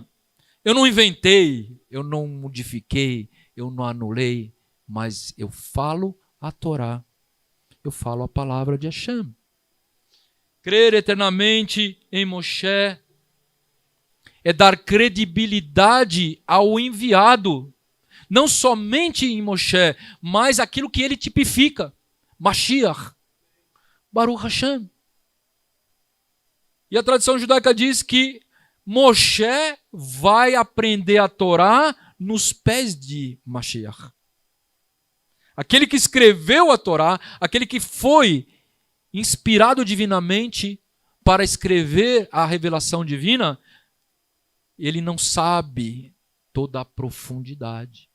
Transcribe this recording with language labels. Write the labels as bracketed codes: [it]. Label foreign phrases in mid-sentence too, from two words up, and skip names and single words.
[pt] Eu não inventei, eu não modifiquei, eu não anulei, mas eu falo a Torá. Eu falo a palavra de Hashem. Crer eternamente em Moshe é dar credibilidade ao enviado. Não somente em Moshe, mas aquilo que ele tipifica. [he] משיח. ברוך השם. [pt] E a tradição judaica diz que Moshe vai aprender a Torá nos pés de Mashiach. Aquele que escreveu a Torá, aquele que foi inspirado divinamente para escrever a revelação divina, ele não sabe toda a profundidade.